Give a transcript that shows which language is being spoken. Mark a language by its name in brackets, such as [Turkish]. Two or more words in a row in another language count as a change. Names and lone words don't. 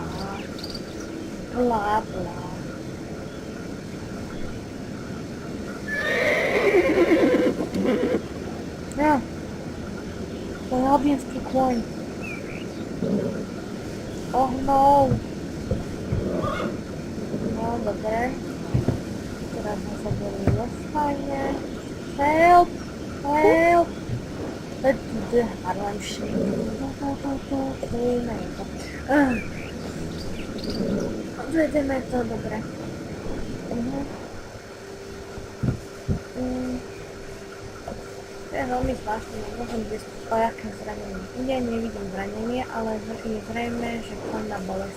[Slovak] Bla bla. No. To je albínsky kôň. [English] Oh no. [Slovak] No, dobre. Teraz sme sa delili fajne. [English] Help! Help! Harlem Shake. [Slovak] Odvedeme to, dobre. To je veľmi zvláštne, môžem byť o jaké zranenie. Ja nevidím zranenie, ale je zrejme, že koň má bolesť.